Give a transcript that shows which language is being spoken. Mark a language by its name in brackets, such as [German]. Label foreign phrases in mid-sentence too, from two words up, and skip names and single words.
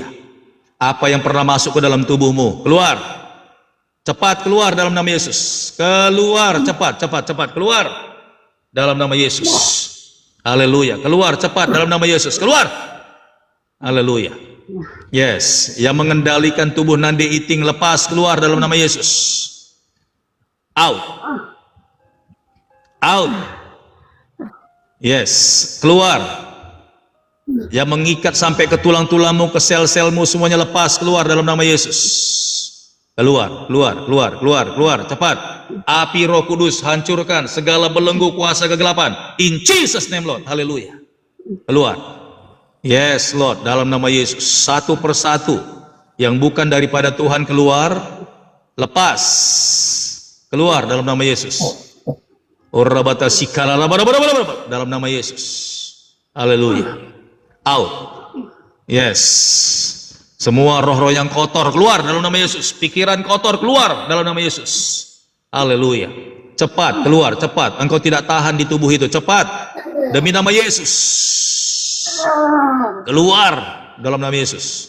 [Indonesian] Apa yang pernah masuk ke dalam tubuhmu, keluar. Cepat keluar dalam nama Yesus. Keluar, cepat, keluar dalam nama Yesus. Haleluya. Keluar cepat dalam nama Yesus. Keluar. Haleluya. Yes, yang mengendalikan tubuh Nandi Iting lepas keluar dalam nama Yesus. [English] Out. Out. [Indonesian] Yes, keluar. Yang mengikat sampai ke tulang-tulangmu, ke sel-selmu, semuanya lepas keluar dalam nama Yesus. Keluar, cepat. Api Roh Kudus hancurkan segala belenggu kuasa kegelapan. [English] In Jesus name Lord, [Indonesian] haleluya. Keluar. [English] Yes Lord, [Indonesian] dalam nama Yesus. Satu persatu yang bukan daripada Tuhan keluar, lepas. Keluar dalam nama Yesus. Orabata sikala dalam nama Yesus. Haleluya. [English] Out. Yes. [Indonesian] Semua roh-roh yang kotor keluar dalam nama Yesus. Pikiran kotor keluar dalam nama Yesus. Haleluya. Cepat keluar, cepat. Engkau tidak tahan di tubuh itu. Cepat. Demi nama Yesus. Keluar dalam nama Yesus.